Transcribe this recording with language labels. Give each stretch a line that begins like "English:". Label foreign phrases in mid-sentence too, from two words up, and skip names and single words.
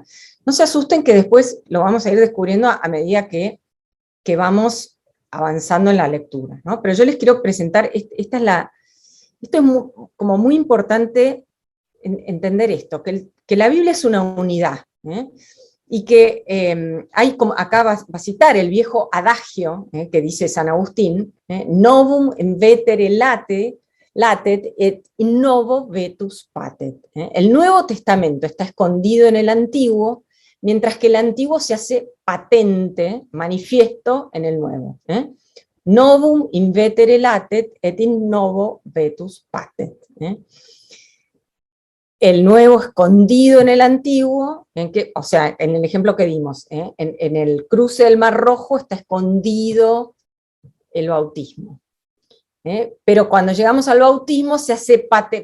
Spanish: No se asusten que después lo vamos a ir descubriendo a medida que vamos avanzando en la lectura, ¿no? Pero yo les quiero presentar, esto es como muy importante entender esto, que la Biblia es una unidad, y que hay como, acá va a citar el viejo adagio que dice San Agustín,
Latin: novum invetere latet et in novo vetus patet.
Spanish: El Nuevo Testamento está escondido en el Antiguo, mientras que el Antiguo se hace patente, manifiesto en el Nuevo.
Latin: Novum invetere latet et in novo vetus patet.
Spanish: El Nuevo escondido en el Antiguo, o sea, en el ejemplo que dimos, en el cruce del Mar Rojo está escondido el bautismo. Pero cuando llegamos al bautismo se hace patente.